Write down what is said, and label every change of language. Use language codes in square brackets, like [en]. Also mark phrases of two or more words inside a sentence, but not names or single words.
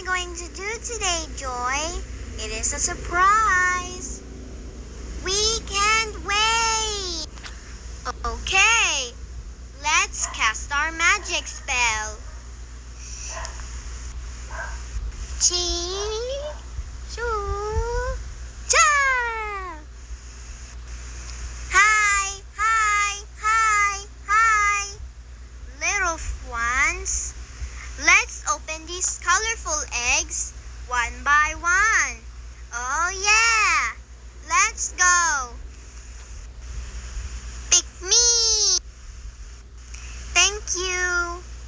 [en] going to do today, Joy? It is a surprise. We can't wait. Okay, let's cast our magic spell. Chi-chu-cha! Hi, hi, hi, hi. Little ones, let's open these colorful eggs one by one. Oh yeah, let's go. Pick me. Thank you.